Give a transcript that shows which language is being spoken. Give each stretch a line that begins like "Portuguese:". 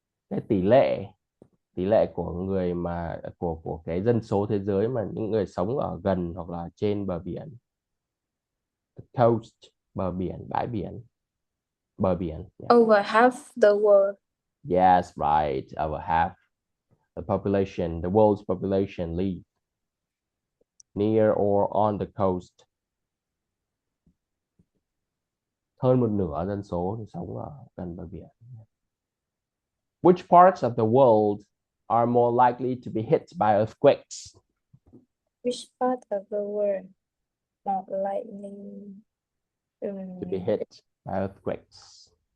Vietnamese: Cái tỷ lệ của người mà của cái dân số thế giới mà những người sống ở gần hoặc là trên bờ biển.
English: The coast,
Vietnamese: bờ biển, bãi biển, bờ biển.
English: Yeah. Over half the world. Yes, right. Over half the population, the world's population live near or on the coast.
Vietnamese: Hơn một nửa dân số thì sống ở gần bờ biển.
English: Which parts of the world are more likely to be hit by earthquakes? Which part of the world more likely to be hit by earthquakes?